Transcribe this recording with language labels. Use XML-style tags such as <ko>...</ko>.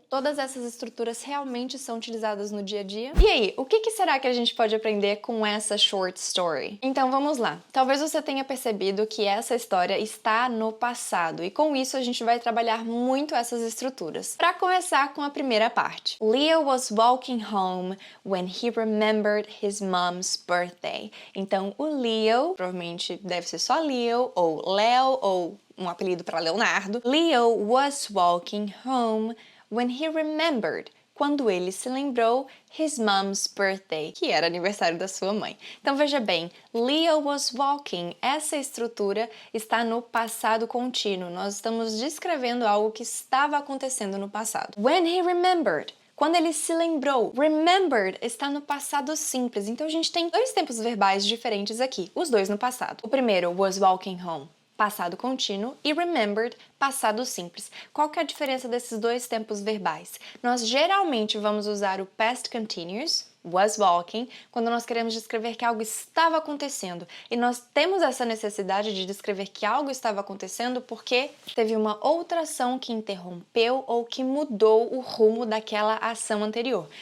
<pt>Todas essas estruturas realmente são utilizadas no dia a dia? E aí, o que será que a gente pode aprender com essa short story? Então vamos lá. Talvez você tenha percebido que essa história está no passado e com isso a gente vai trabalhar muito essas estruturas. Para começar com a primeira parte.</pt> <en>Leo was walking home when he remembered his mom's birthday.</en> <pt>Então o Leo, provavelmente deve ser só Leo ou Leo ou um apelido para Leonardo.</pt> <en>Leo was walking home when he remembered,</en> <pt>quando ele se lembrou,</pt> <en>his mom's birthday,</en> <pt>que era aniversário da sua mãe. Então veja bem,</pt> <en>Leo was walking,</en> <pt>essa estrutura está no passado contínuo. Nós estamos descrevendo algo que estava acontecendo no passado.</pt> <en>When he remembered,</en> <pt>quando ele se lembrou. Remembered está no passado simples, então a gente tem 2 tempos verbais diferentes aqui, os 2 no passado. O primeiro,</pt> <en>was walking home,</en> <pt>passado contínuo, e remembered, passado simples. Qual que é a diferença desses 2 tempos verbais? Nós geralmente vamos usar o past continuous, was walking, quando nós queremos descrever que algo estava acontecendo. E nós temos essa necessidade de descrever que algo estava acontecendo porque teve uma outra ação que interrompeu ou que mudou o rumo daquela ação anterior.</pt>